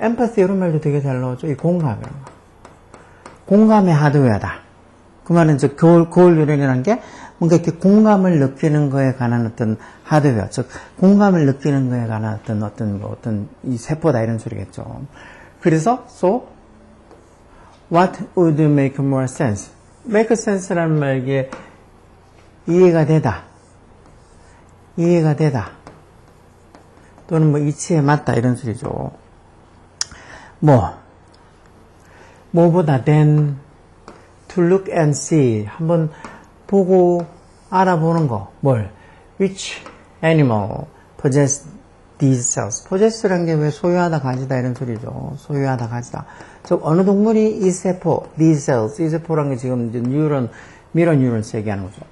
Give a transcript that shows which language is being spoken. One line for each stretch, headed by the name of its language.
Korean: empathy 이런 말도 되게 잘 나오죠. 이 공감이라는 거. 공감의 하드웨어다. 그 말은 거울 뉴런이라는 게 뭔가 이렇게 공감을 느끼는 거에 관한 어떤 하드웨어, 즉 공감을 느끼는 거에 관한 어떤 이 세포다 이런 소리겠죠.
English: 그래서 so what would make more sense?
Korean: make sense라는 말, 이게 이해가 되다, 또는 이치에 맞다 이런 소리죠.
English: 뭐보다 than to look and see,
Korean: 한번 보고 알아보는 거.
English: which animal possess these cells.
Korean: possess라는 게 왜 소유하다, 가지다 이런 소리죠. 소유하다, 가지다. 즉 어느 동물이 이 세포,
English: these cells,
Korean: 이 세포라는 게 지금 이제 mirror neurons 얘기하는 거죠.